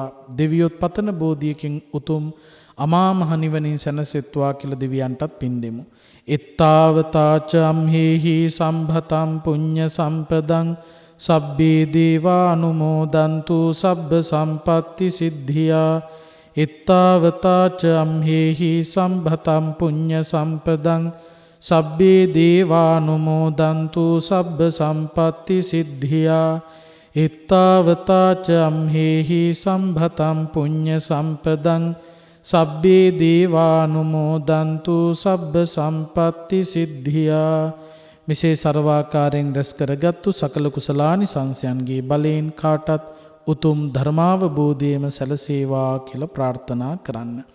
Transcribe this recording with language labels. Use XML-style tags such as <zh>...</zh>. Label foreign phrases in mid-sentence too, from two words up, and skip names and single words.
<si>දෙවියොත් පතන බෝධියකින් උතුම් අමා මහ නිවනින් සැනසෙත්වා කියලා දෙවියන්ටත් පින් දෙමු.</si> <pi>එත්තාවතාච අම්හෙහි සම්භතම් පුඤ්ඤ සම්පදං සබ්බේ දේවා අනුමෝදන්තු සබ්බ සම්පatti සිද්ධියා. එත්තාවතාච අම්හෙහි සම්භතම් පුඤ්ඤ සම්පදං සබ්බේ දේවා අනුමෝදන්තු සබ්බ සම්පatti සිද්ධියා. එත්තාවතාච අම්හෙහි සම්භතම් පුඤ්ඤ සම්පදං සබ්බේ දේවානුමෝදන්තු සබ්බ සම්පatti සිද්ධියා.</pi> <si>මෙසේ සර්වාකාරයෙන් රැස් කරගත්තු සකල කුසලානිසංසයන්ගේ බලයෙන් කාටත් උතුම් ධර්මාවබෝධයම සැලසේවා කියලා ප්‍රාර්ථනා කරන්න.</si>